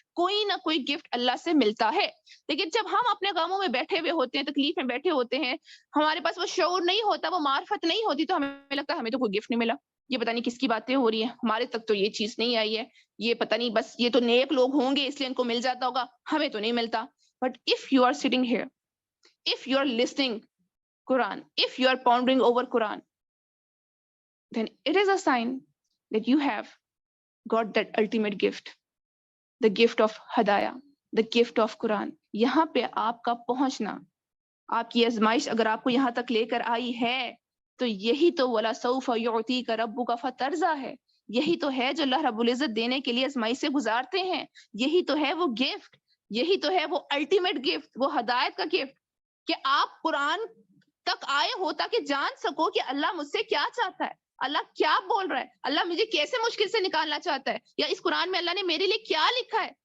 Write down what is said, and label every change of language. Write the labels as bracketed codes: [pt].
[ur] کوئی نہ کوئی گفٹ اللہ سے ملتا ہے. لیکن جب ہم اپنے غموں میں بیٹھے ہوئے ہوتے ہیں، تکلیف میں بیٹھے ہوتے ہیں، ہمارے پاس وہ شعور نہیں ہوتا، وہ معرفت نہیں ہوتی، تو ہمیں لگتا ہے ہمیں تو کوئی گفٹ نہیں ملا، یہ پتہ نہیں کس کی باتیں ہو رہی ہیں، ہمارے تک تو یہ چیز نہیں آئی ہے، یہ پتہ نہیں بس یہ تو نیک لوگ ہوں گے اس لیے ان کو مل جاتا ہوگا، ہمیں تو نہیں ملتا. [en] But if you are sitting here, if you are listening Quran, if you are pondering over Quran, then it is a sign that you have got that ultimate gift, the gift of Hadaya, the gift of Quran. [ur] یہاں پہ آپ کا پہنچنا، آپ کی آزمائش اگر آپ کو یہاں تک لے کر آئی ہے تو یہی تو [ar] وَلَا سَوْفَ يُعْطِيكَ رَبُّكَ فَتَرْضَىٰ [ur] ہے، یہی تو ہے جو اللہ رب العزت دینے کے لیے آزمائش سے گزارتے ہیں، یہی تو ہے وہ گفٹ، یہی تو ہے وہ الٹیمیٹ گفٹ، وہ ہدایت کا گفٹ کہ آپ قرآن تک آئے ہو تاکہ جان سکو کہ اللہ مجھ سے کیا چاہتا ہے، اللہ کیا بول رہا ہے، اللہ مجھے کیسے مشکل سے نکالنا چاہتا ہے، یا اس قرآن میں اللہ نے میرے لیے کیا لکھا ہے.